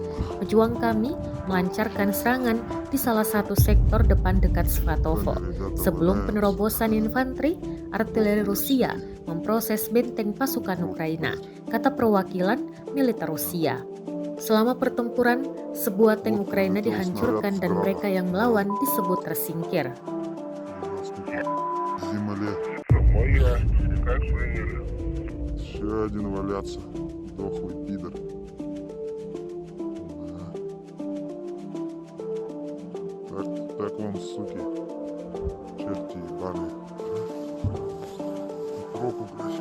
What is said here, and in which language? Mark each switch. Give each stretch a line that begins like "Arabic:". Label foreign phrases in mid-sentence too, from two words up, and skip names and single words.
Indonesian: Pejuang kami melancarkan serangan di salah satu sektor depan dekat Svatovo. Sebelum penerobosan infanteri, artileri Rusia memproses benteng pasukan Ukraina, kata perwakilan militer Rusia. Selama pertempuran, sebuah tank Ukraina dihancurkan dan mereka yang melawan disebut tersingkir.
Russian: Земле. Моя, как приняли? Еще один валяться. Дохлый пидор. Так вон, суки. Черти ебаные. Укропы, блядь.